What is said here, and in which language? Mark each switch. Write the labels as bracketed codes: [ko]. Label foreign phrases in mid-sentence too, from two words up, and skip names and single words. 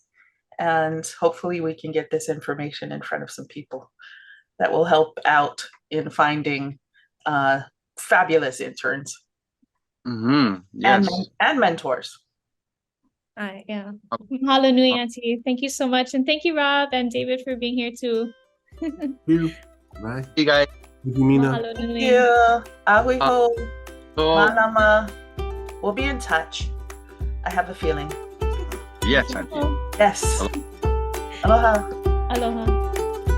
[en] And hopefully we can get this information in front of some people that will help out in finding fabulous interns Yes. and mentors. Yeah. [haw] Mahalo nui, [en] Auntie. Thank you so much. And thank you, Rob and David, for being here too. Thank you. Bye. Hey guys. Thank you, Mina. [haw] Mahalo nui. Yeah. Ahui ho. [en] So, Manama. We'll be in touch. I have a feeling. yes, Auntie. Yes. Aloha. Aloha.